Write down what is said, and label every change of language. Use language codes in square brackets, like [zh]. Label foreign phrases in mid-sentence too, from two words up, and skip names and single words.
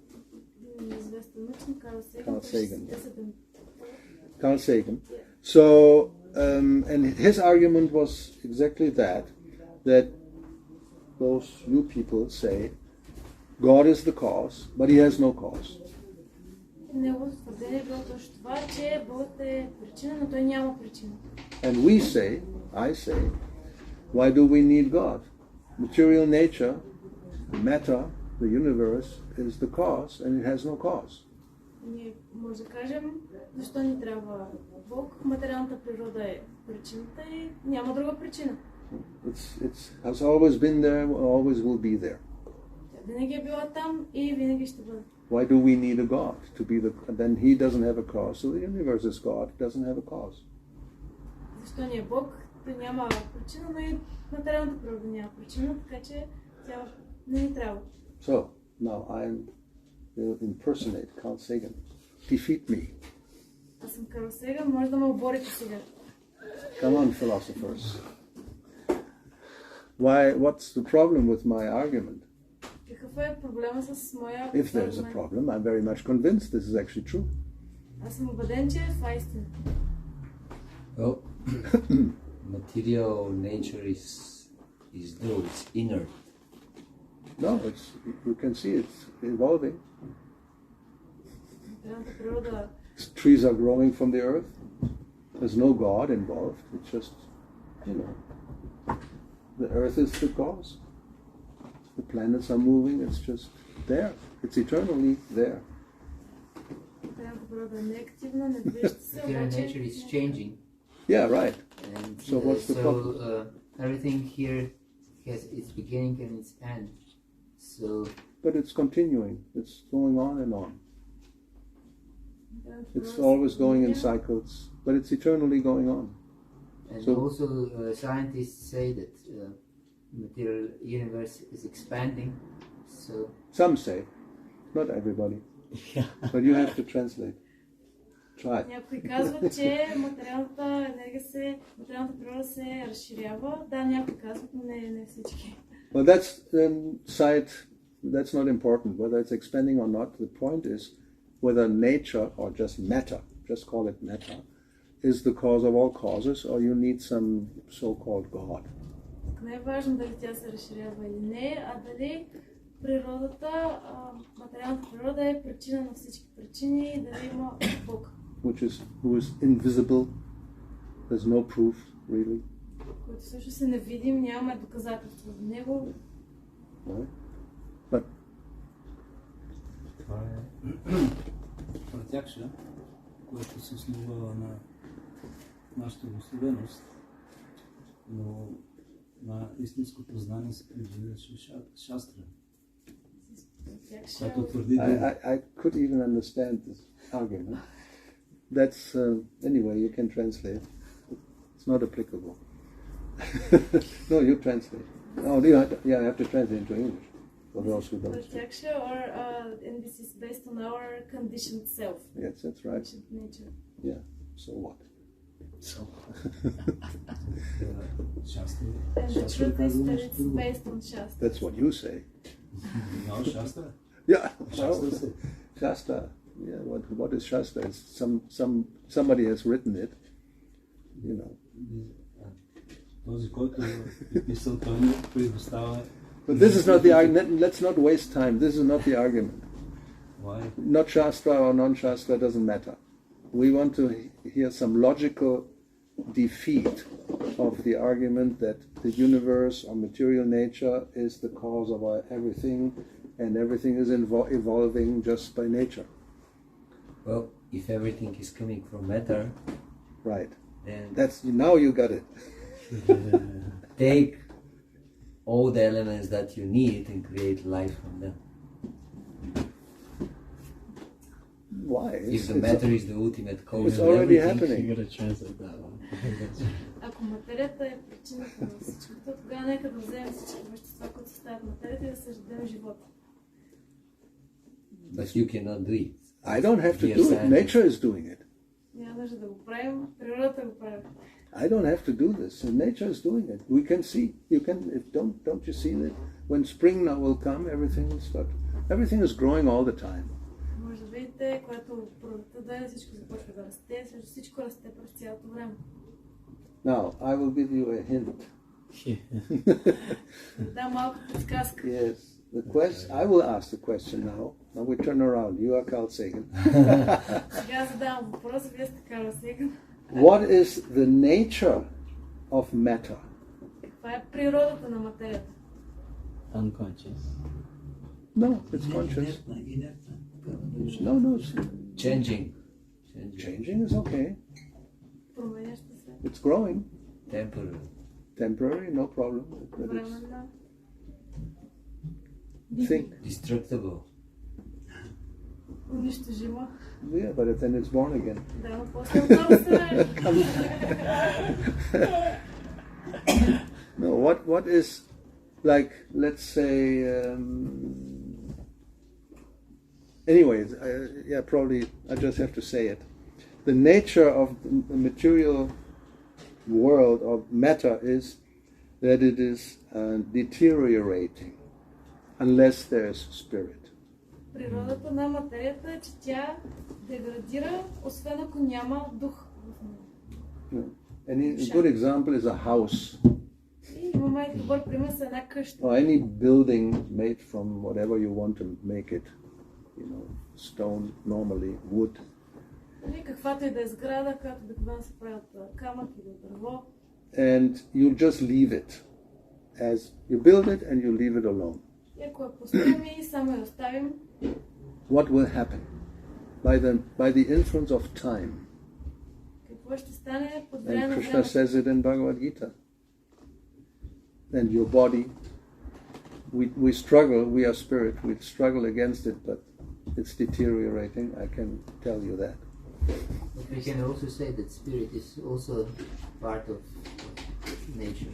[en] Carl Sagan. So, and his argument was exactly that those new people say, God is the cause, but he has no cause. [bg] Неговото твърдение е било точно това, че Бог е причина, но той няма причина. [en] And I say, why do we need God? Material nature, matter, the universe is the cause, and it has no cause. [bg] Ние може да кажем, защо ни трябва Бог, материалната природа е причината и няма друга причина. [en] It has always been there, always will be there. [bg] Винаги е била там и винаги ще бъде. [en] Why do we need a God to be then he doesn't have a cause, so the universe is God, it doesn't have a cause. [bg] Защо ни е Бог? Той няма причина, но и материалната природа няма причина, така че тя не ни трябва. [en] So, now I will impersonate Carl Sagan. Defeat me. [bg] Аз съм Карл Сеган, може да ме оборите сега. [en] Come on, philosophers. What's the problem with my argument? [bg] Какъв е проблема с моя [en] If there's a problem, I'm very much convinced this is actually true. [bg] Аз съм убеден, че това е истина. [en] Well, material nature is though it's inert. No, you can see it's evolving. [bg] Материалната природа. [en] Trees are growing from the earth. There's no God involved. It's just, the earth is the cause. The planets are moving. It's just there. It's eternally there. [bg] Материалната природа не е активна, не движеща се. [en] Material nature is changing. Yeah, right. And So what's the problem? Everything here has its beginning and its end. So, But it's continuing. It's going on and on. It's always going in cycles, but it's eternally going on. and So- also scientists say that material universe is expanding. So, Some say, not everybody. But you have to translate. Try. [bg] Някои казват, че материалната природа се разширява. Да, някои казват, но не всички. [en] Well, that's not important, whether it's expanding or not. The point is whether nature or just matter, just call it matter, is the cause of all causes, or you need some so-called God. [bg] Не е важно дали тя се разширява или не, а дали природата, материалната природа е причина на всички причини и дали има Бог. [en] Who is invisible. There's no proof, really. [bg] Който всъщност е невидим, нямаме доказателства за него. [en] Right? But [bg] Това е пратякша, което се основава на нашата благословеност, но на истинското знание се придържа шастра, което твърди [en] I could even understand this argument. That's anyway. You can translate. It's not applicable. No, you translate. Oh, I have to translate into English for those who don't. Pratyaksha, and this is based on our conditioned self. Yes, that's right. Conditioned nature. Yeah. So what? шастра. And the truth is that it's based on Shastra. That's what you say. No, шастра. Yeah. Shastra. Yeah. What is Shastra? It's somebody has written it. [bg] Този, който е писал, той не предоставя. [en] But this is not the argument. Let's not waste time. This is not the argument. Why? Not Shastra or non-Shastra doesn't matter. We want to hear some logical defeat of the argument that the universe or material nature is the cause of everything, and everything is evolving just by nature. Well, if everything is coming from matter, Right. then Now you got it. take all the elements that you need and create life from them. Why? If the matter is the ultimate cause it's of already everything, happening. You gotta translate that one. [bg] Ако материята е причината на всичко, то тогава нека да вземем всички вещества, които съставят материята и да създадем живота. [en] but you cannot do it. I don't have to Be a do it. scientist. Nature is doing it. [bg] Няма нужда да го правим, природата го прави. [en] I don't have to do this. Nature is doing it. We can see. You can. Don't you see that when spring now will come, everything is growing all the time. [bg] Може да видите, когато пролетта дойде, всичко започва да расте, всичко расте през цялото време. [en] Now I will give you a hint. [bg] Да, малко подсказка. [en] Yes. I will ask the question now. Now we turn around. You are Carl Sagan. [bg] Сега задавам въпрос, вие сте Карл Сеган. [en] What is the nature of matter? [bg] Каква е природата на материята? [en] Unconscious. No, it's conscious. No, it's Changing. changing is okay. [bg] Променяща се. [en] It's growing. Temporary, no problem. But it's [bg] Временна. [en] think. Destructible. [bg] Унищожима. [en] Yeah, but then it's born again. [bg] Да, но после отново се ражда. [en] No, what is like? Let's say. Anyways, probably I just have to say it. The nature of the material world of matter is that it is deteriorating unless there is spirit. [bg] Природата на материята е, че тя деградира, освен ако няма дух в нея. [en] A good example is a house. [bg] И имаме добър пример с една къща. [en] Or any building made from whatever you want to make it. Stone, normally, wood. [bg] Или каквато и да е сграда, която обикновено се прави от камък или от дърво. [en] And you just leave it. As you build it and you leave it alone. [bg] И ако я поставим и само я оставим, [en] What will happen? By the influence of time. [bg] какво ще стане под [en] And [bg] време на [en] Krishna [bg] времето? [en] says it in Bhagavad Gita. And your body, we struggle, we are spirit, we struggle against it, but it's deteriorating, I can tell you that. But we can also say that spirit is also part of nature.